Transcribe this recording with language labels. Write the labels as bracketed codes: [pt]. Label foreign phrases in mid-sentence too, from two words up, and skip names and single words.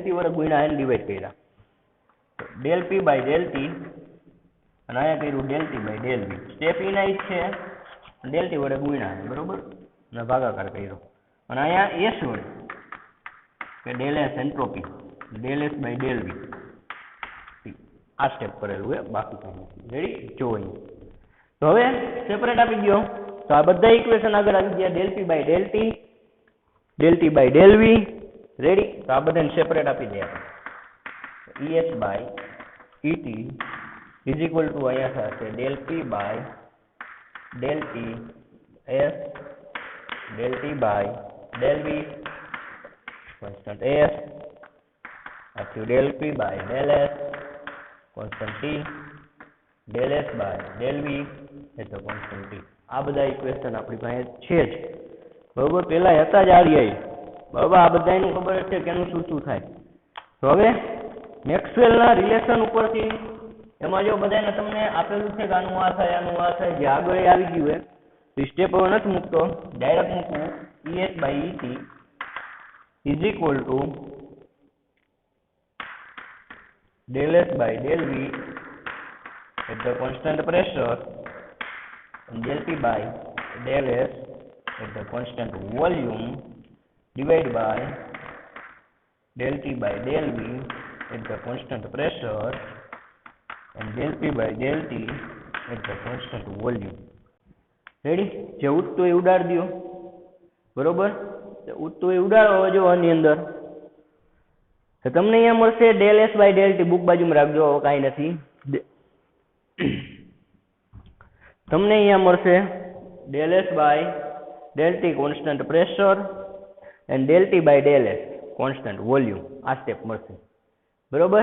[gu] ટી વડે ગુણ્યા એને ડિવાઈડ કર્યા [en] del p/del t [gu] અને અહીંયા કર્યું [en] del t/del v [gu] સ્ટેપ એના જ છે [en] del t [gu] વડે ગુણ્યા બરોબર અને ભાગાકાર કર્યો અને અહીંયા s વડે કે [en] del s entropy del s/del v [gu] આ સ્ટેપ કરેલું છે બાકી કંઈ નથી. રેડી? જો તો હવે સેપરેટ આપી દો તો આ બધા ઇક્વેશન આગળ આવી ગયા [en] del p/del t del t/del v. [gu] રેડી? તો આ બધાને સેપરેટ આપી દે આપણે [en] ES/ET is equal to [gu] અહીંયા થશે [en] del p/del t s del t/del v constant s [gu] પછી [en] del p/del s constant t del s/del v [gu] એટલે [en] constant t. [gu] આ બધા ઇક્વેશન આપણી પાસે છે જ બરોબર. પેલા હતા જ આર્યય બરોબર. આ બધાનું ખબર છે કે એનું શું શું થાય. તો હવે મેક્સવેલના રિલેશન ઉપરથી એમાં જો બધાને તમને આપેલું છે કે આનું આ થાય આનું આ થાય જે આગળ આવી ગયું હોય તો સ્ટેપ હવે નથી મૂકતો ડાયરેક્ટ મૂકવું [en] ES/ET is equal to del s/del v at the constant pressure and del p/del s at the constant volume divided by del t/del v at the constant pressure and del p/del t at the constant volume. [gu] રેડી? જે ઉઠતું એ ઉડાડી દો બરોબર. ઉઠતું એ ઉડાડો જો આની અંદર તો તમને અહીંયા મળશે [en] del s/del t [gu] બુક બાજુમાં રાખજો કાંઈ નથી તમને અહીંયા મળશે [en] del s/del t constant pressure and del t/del s constant volume [gu] આ સ્ટેપ મળશે બરોબર.